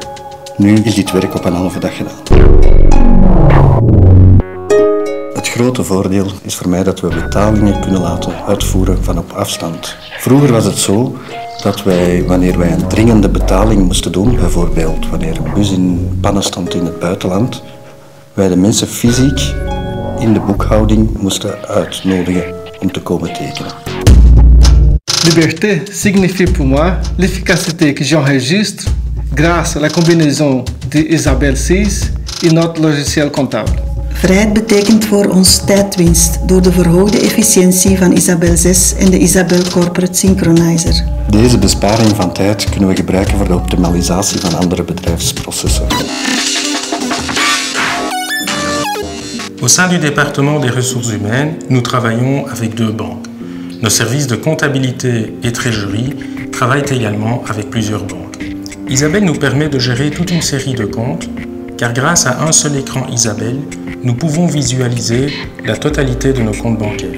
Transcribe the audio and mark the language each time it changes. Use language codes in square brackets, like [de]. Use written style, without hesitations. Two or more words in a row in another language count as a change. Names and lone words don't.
[nl] Nu is dit werk op een halve dag gedaan. Het grote voordeel is voor mij dat we betalingen kunnen laten uitvoeren van op afstand. Vroeger was het zo dat wij, wanneer wij een dringende betaling moesten doen, bijvoorbeeld wanneer een bus in pannen stond in het buitenland, wij de mensen fysiek in de boekhouding moesten uitnodigen om te komen tekenen. [fr] Liberté signifie pour moi l'efficacité que j'enregistre grâce à la combinaison de Isabelle 6 et notre logiciel comptable. [nl] Vrijheid betekent voor ons tijdwinst door de verhoogde efficiëntie van Isabelle 6 en de Isabelle Corporate Synchronizer. Deze besparing van tijd kunnen we gebruiken voor de optimalisatie van andere bedrijfsprocessen. [fr] Au sein du département des ressources humaines, nous travaillons avec 2 banques. Nos services de comptabilité et trésorerie travaillent également avec plusieurs banques. Isabelle nous permet de gérer toute une série de comptes, car grâce à un seul écran Isabelle, nous pouvons visualiser la totalité de nos comptes bancaires.